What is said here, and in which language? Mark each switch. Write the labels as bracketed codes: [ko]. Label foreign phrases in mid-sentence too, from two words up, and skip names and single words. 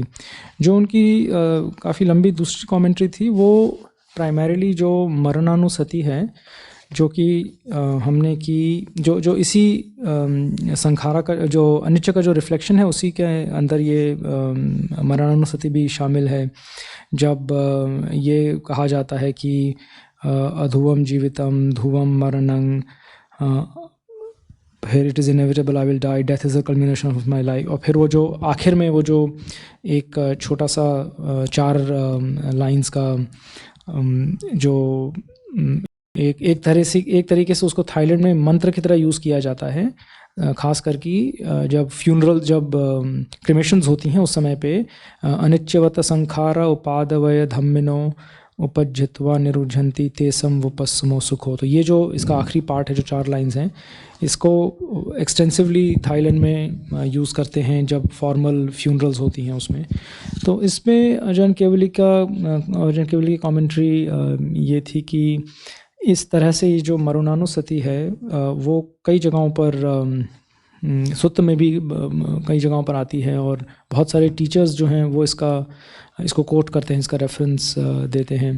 [hi] जो उनकी काफ़ी लंबी दूसरी कमेंट्री थी, वो प्राइमरीली जो मरणानुसति है, जो कि हमने की, जो इसी संखारा का, जो अनिच्च का जो रिफ्लेक्शन है, उसी के अंदर ये मरणानुसति भी शामिल है। जब ये कहा जाता है कि [pi] अधुवम जीवितम ध्रुवम मरणं, [en] फिर it is inevitable I will die, death is a culmination of my life. [hi] और फिर वो जो आखिर में वो जो एक छोटा सा 4 लाइंस का जो एक तरीके से उसको थाईलैंड में मंत्र की तरह यूज़ किया जाता है, ख़ास करके जब क्रिमेशंस होती हैं उस समय पे, [pi] अनिच्चवत संखारा उपादवय धम्मिनो उपज्जित्वा निरुझन्ति ते संवपस्मो सुखो। [hi] तो ये जो इसका आखिरी पार्ट है, जो 4 लाइंस हैं, इसको एक्सटेंसिवली थाईलैंड में यूज़ करते हैं जब [en] formal funerals [hi] होती हैं उसमें। तो इसमें अजान केवली की कमेंट्री ये थी कि इस तरह से ये जो मरणानुसति है वो कई जगहों पर सुत्त में भी कई जगहों पर आती है, और बहुत सारे टीचर्स जो हैं वो इसको कोट करते हैं, इसका रेफरेंस देते हैं।